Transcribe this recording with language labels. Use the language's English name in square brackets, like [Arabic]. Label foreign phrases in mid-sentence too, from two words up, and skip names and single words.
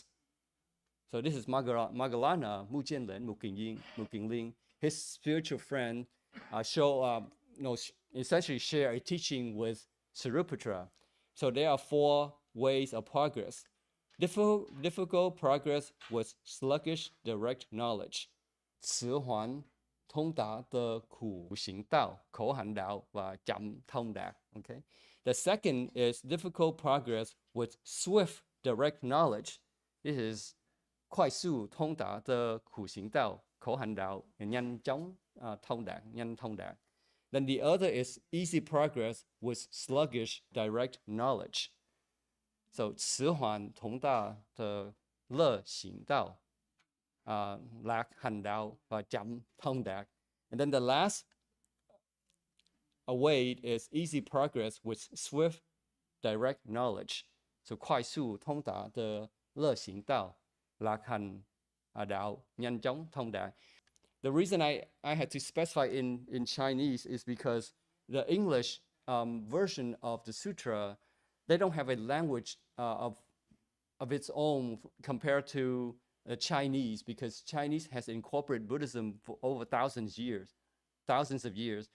[English] So this is Moggallana, Mu Jianren, Mu Qingling, his spiritual friend, essentially share a teaching with Sariputra. So there are 4 ways of progress. Difficult progress was sluggish direct knowledge. [Chinese] 迟缓通达的苦行道, [Vietnamese] 口 hành đạo và chậm thông đạt. [English] Okay. The second is difficult progress with swift direct knowledge. This is [Chinese] 快速通达的苦行道, [Vietnamese] 口 hành đạo, nhanh chóng thông đạt, nhanh thông đạt. [English] Then the other is easy progress with sluggish direct knowledge. [Chinese] So 迟缓通达的乐行道, [Vietnamese] lạc hành đạo và chậm thông đạt. [English] And then the last way is easy progress with swift direct knowledge. [Chinese] So 快速通达的乐行道, [Vietnamese] lạc hành đạo, nhanh chóng thông đạt. [English] The reason I had to specify in Chinese is because the English version of the sutra, they don't have a language of its own compared to Chinese, because Chinese has incorporated Buddhism for over thousands of years.